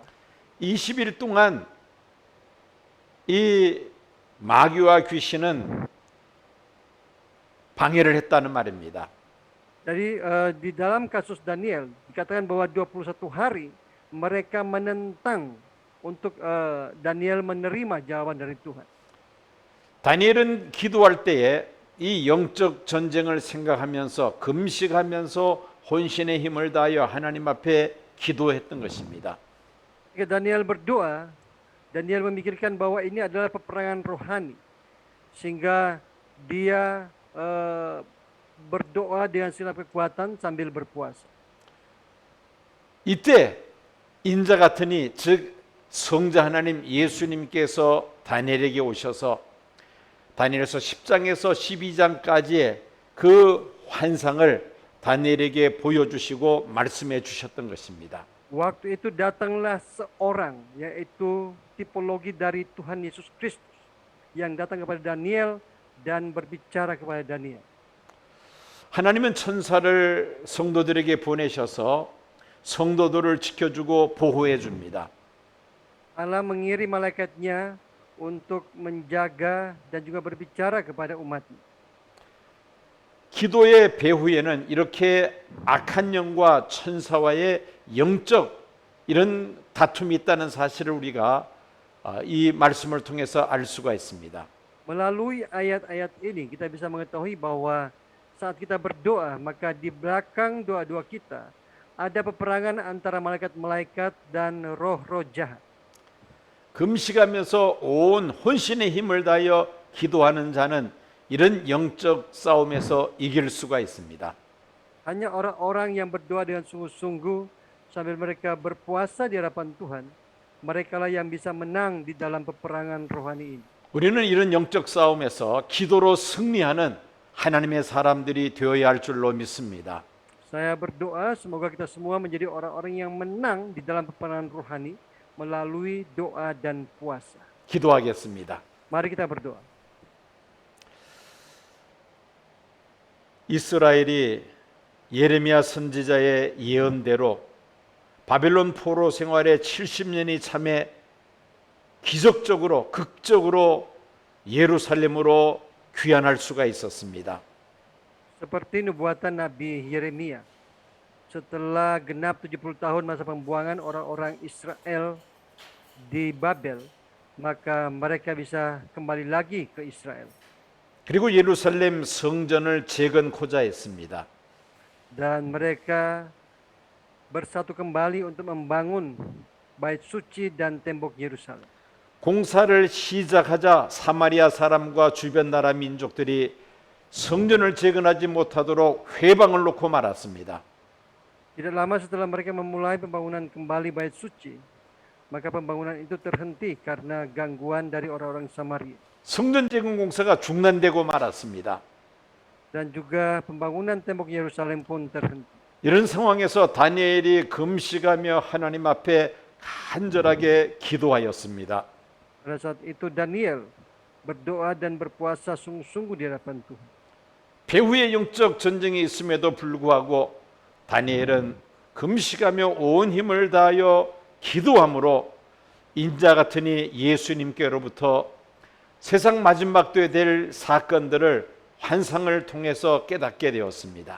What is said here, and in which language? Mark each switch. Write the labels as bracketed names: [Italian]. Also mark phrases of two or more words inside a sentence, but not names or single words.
[Korean] 20일 동안 이 마귀와 귀신은 방해를 했다는 말입니다. [Indonesian] Jadi di dalam kasus Daniel dikatakan bahwa 21 hari mereka menentang untuk Daniel menerima jawaban dari Tuhan. [Korean] 다니엘은 기도할 때에 이 영적 전쟁을 생각하면서 금식하면서 혼신의 힘을 다하여 하나님 앞에 기도했던 것입니다. [Indonesian] Ketika Daniel berdoa, Daniel memikirkan bahwa ini adalah peperangan rohani, sehingga dia berdoa dengan siap kekuatan sambil berpuasa. [Korean] 이때 인자 같으니 즉 성자 하나님 예수님께서 다니엘에게 오셔서 다니엘서 10장에서 12장까지의 그 환상을 다니엘에게 보여주시고 말씀해 주셨던 것입니다. [Indonesian] Waktu itu datanglah seorang, yaitu tipologi dari Tuhan Yesus Kristus, yang datang kepada Daniel dan berbicara kepada Daniel. [Korean] 하나님은 천사를 성도들에게 보내셔서 성도들을 지켜주고 보호해 줍니다. [Indonesian] Allah mengirim malaikatnya untuk menjaga dan juga berbicara kepada umatnya. [Korean] 기도의 배후에는 이렇게 악한 영과 천사와의 영적 이런 다툼이 있다는 사실을 우리가 이 말씀을 통해서 알 수가 있습니다. [Indonesian] Melalui ayat-ayat ini kita bisa mengetahui bahwa saat kita berdoa, maka di belakang doa-doa kita ada peperangan antara malaikat-malaikat dan roh-roh jahat. [Korean] 금식하면서 온 혼신의 힘을 다하여 기도하는 자는 이런 영적 싸움에서 이길 수가 있습니다. [Indonesian] Hanya orang-orang yang berdoa dengan sungguh-sungguh sambil mereka berpuasa di hadapan Tuhan, merekalah yang bisa menang di dalam peperangan rohani ini. [Korean] 우리는 이런 영적 싸움에서 기도로 승리하는 하나님의 사람들이 되어야 할 줄로 믿습니다. [Indonesian] Saya berdoa semoga kita semua menjadi orang-orang yang menang di dalam peperangan rohani melalui doa dan puasa. [Korean] 기도하겠습니다. [Indonesian] Mari kita berdoa. [Korean] 이스라엘이 예레미야 선지자의 예언대로 바벨론 포로 생활의 70년이 참에 기적적으로 극적으로 예루살렘으로 귀환할 수가 있었습니다. [Indonesian] Seperti nubuatan Nabi Yeremia, setelah genap 70 tahun masa pembuangan orang-orang Israel di Babel, maka mereka bisa kembali lagi ke Israel. [Korean] 그리고 예루살렘 성전을 재건코자 했습니다. [Indonesian] Dan mereka bersatu kembali untuk membangun bait suci dan tembok Yerusalem. [Korean] 공사를 시작하자 사마리아 사람과 주변 나라 민족들이 성전을 재건하지 못하도록 회방을 놓고 말았습니다. [Indonesian] Tidak lama setelah mereka memulai pembangunan kembali bait suci, maka pembangunan itu terhenti karena gangguan dari orang-orang Samaria. [Korean] 성전 재건 공사가 중단되고 말았습니다. [Indonesian] Dan juga pembangunan tembok Yerusalem pun terhenti. [Korean] 이런 상황에서 다니엘이 금식하며 하나님 앞에 간절하게 기도하였습니다. [Indonesian] Pada saat itu Daniel berdoa dan berpuasa sungguh-sungguh di hadapan Tuhan. [Korean] 배후의 영적 전쟁이 있음에도 불구하고 다니엘은 금식하며 온 힘을 다하여 기도함으로 인자 같으니 예수님께로부터 세상 마지막 때에 될 사건들을 환상을 통해서 깨닫게 되었습니다.